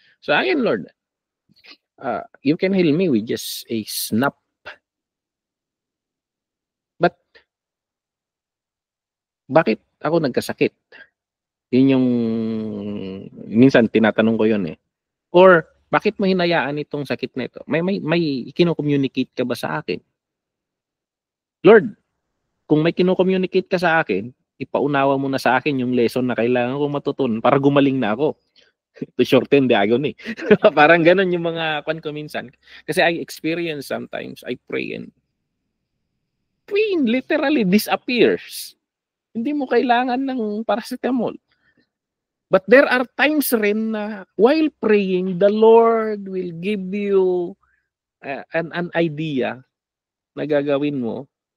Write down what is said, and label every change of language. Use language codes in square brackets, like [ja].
[en] So again, Lord, you can heal me with just a snap. [tl] But bakit ako nagkasakit? Yun yung minsan tinatanong ko yun Or bakit mo hinayaan itong sakit na ito? May kino-communicate ka ba sa akin? Lord, kung may kino-communicate ka sa akin, ipaunawa mo na sa akin yung lesson na kailangan kong matutunan para gumaling na ako. [en] To shorten the agony. [tl] Parang ganun yung mga ko minsan. [en] Kasi I experience sometimes, I pray and pain literally disappears. [tl] Hindi mo kailangan ng paracetamol. [en] But there are times rin na while praying, the Lord will give you an idea [tl] na gagawin mo.